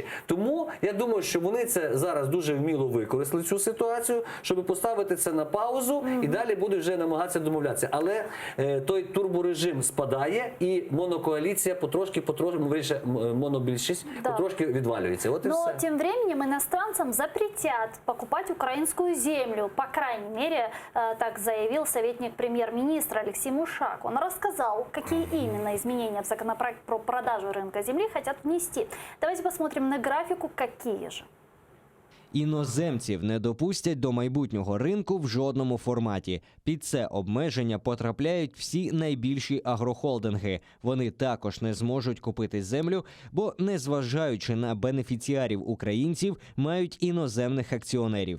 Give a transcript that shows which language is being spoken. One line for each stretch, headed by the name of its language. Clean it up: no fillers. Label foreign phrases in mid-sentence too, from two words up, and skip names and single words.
Ukrainian: Тому я думаю, що вони це зараз дуже вміло використали цю ситуацію, щоб поставити це на паузу і далі будуть вже намагатися домовлятися. Але той турборежим спадає і монокоаліція потрошки, вирішує монобільшість, потрошки відвалюється. От і
Russian: Но
Ukrainian: все.
Russian: тем временем иностранцам запретят покупать украинскую землю. По крайней мере, так заявил советник премьер-министра Алексей Мушак. Он рассказал, какие именно изменения в законопроект про продажу рынка земли хотят внести. Давайте посмотрим на графику, какие же.
Ukrainian: Іноземців не допустять до майбутнього ринку в жодному форматі. Під це обмеження потрапляють всі найбільші агрохолдинги. Вони також не зможуть купити землю, бо, незважаючи на бенефіціарів українців, мають іноземних акціонерів.